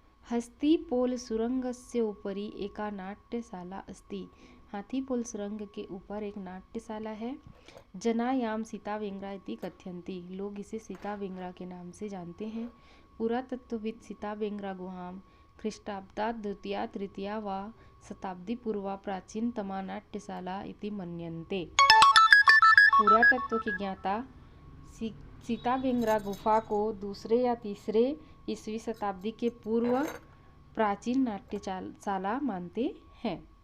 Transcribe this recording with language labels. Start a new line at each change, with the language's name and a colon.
Sanskrit: हस्तिपोल सुरंगस्य उपरि एका नाट्यशाला अस्ति।
Hindi: हाथीपोल सुरंग के ऊपर एक नाट्यशाला है।
Sanskrit: जनायाम सीताबेंगरा इति कथयन्ति।
Hindi: लोग इसे सीताबेंगरा के नाम से जानते हैं।
Sanskrit: पुरातत्वविद सीताबेंगरा गुहाम ख्रीष्टाब्दात् द्वितीया तृतीया वा शताब्दी पूर्वा प्राचीनतमा नाट्यशाला इति मन्यन्ते।
Hindi: पुरातत्व के ज्ञाता सीताबेंगरा गुफा को दूसरे या तीसरे ईस्वी शताब्दी के पूर्व प्राचीन नाट्यशाला मानते हैं।